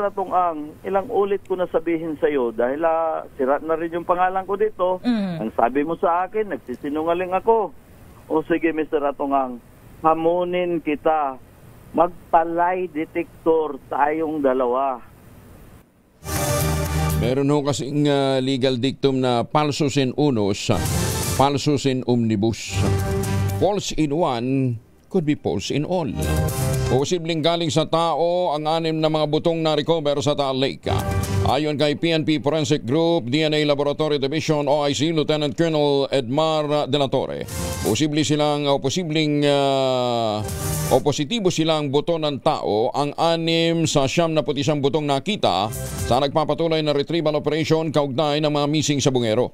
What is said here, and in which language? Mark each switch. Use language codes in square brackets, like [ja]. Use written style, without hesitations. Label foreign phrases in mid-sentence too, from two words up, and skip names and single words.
[tl] Atong Ang, ilang ulit ko na sabihin sa iyo dahil sira na rin yung pangalan ko dito. Ang sabi mo sa akin, nagsisinungaling ako. O sige Mr. Atong Ang, hamunin kita. Magpalay detector tayong dalawa. Meron ho kasing [en] legal dictum [tl] na [la] falsus in unus, falsus in omnibus. [en] False in one could be false in all. [tl] Posibleng galing sa tao ang 6 na mga butong na recover sa Taal Lake. Ayon kay PNP Forensic Group, DNA Laboratory Division, OIC, Lieutenant Colonel Edmar De La Torre, positibo silang buto ng tao ang 6 sa 91 butong nakita sa nagpapatuloy na [en] retrieval operation [tl] kaugnay ng mga missing sa Bungero.